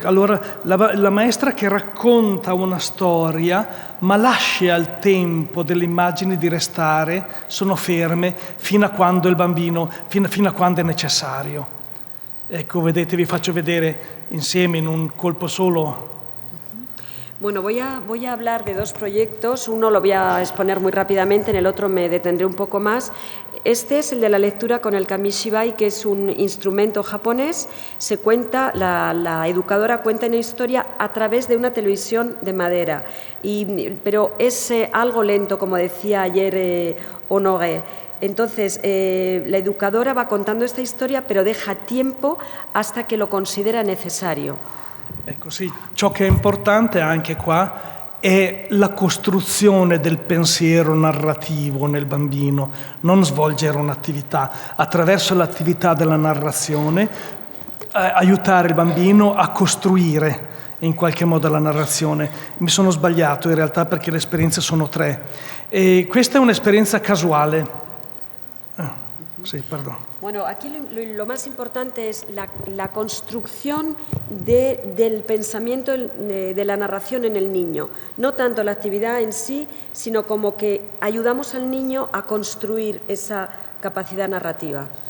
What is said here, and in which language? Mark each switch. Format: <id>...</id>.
<it>Allora la maestra che racconta una storia, ma lascia il tempo delle immagini di restare, sono ferme, fino a quando il bambino, fino a quando è necessario. Ecco, vedete, vi faccio vedere insieme in un colpo solo.</it> <es>Bueno, voy a hablar de 2 proyectos. Uno lo voy a exponer muy rápidamente, en el otro me detendré un poco más. Este es el de la lectura con el Kamishibai, que es un instrumento japonés. Se cuenta, la educadora cuenta una historia a través de una televisión de madera, pero es algo lento, como decía ayer Honoré. Entonces, la educadora va contando esta historia, pero deja tiempo hasta que lo considera necesario.</es> <it>Ecco sì, ciò che è importante anche qua è la costruzione del pensiero narrativo nel bambino, non svolgere un'attività. Attraverso l'attività della narrazione aiutare il bambino a costruire in qualche modo la narrazione. Mi sono sbagliato in realtà perché le esperienze sono 3. E questa è un'esperienza casuale. Sì, perdono.</it> <es>Bueno, aquí lo más importante es la construcción del pensamiento de la narración en el niño. No tanto la actividad en sí, sino como que ayudamos al niño a construir esa capacità narrativa.</es>